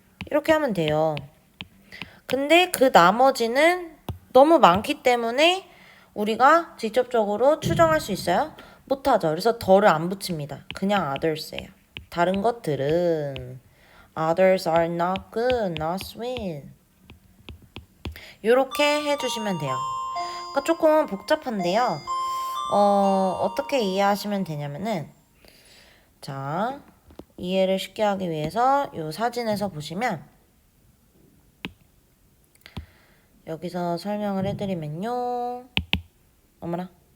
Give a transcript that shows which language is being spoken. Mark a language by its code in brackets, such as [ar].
[ko] 이렇게 하면 돼요. 근데 그 나머지는 너무 많기 때문에 우리가 직접적으로 추정할 수 있어요? 못하죠. 그래서 더를 안 붙입니다. 그냥 others예요. 다른 것들은 [en] others are not good, not sweet. [ko] 이렇게 해주시면 돼요. 그러니까 조금 복잡한데요. 어떻게 이해하시면 되냐면은 자, 이해를 쉽게 하기 위해서 이 사진에서 보시면 여기서 설명을 해드리면요. 어머나.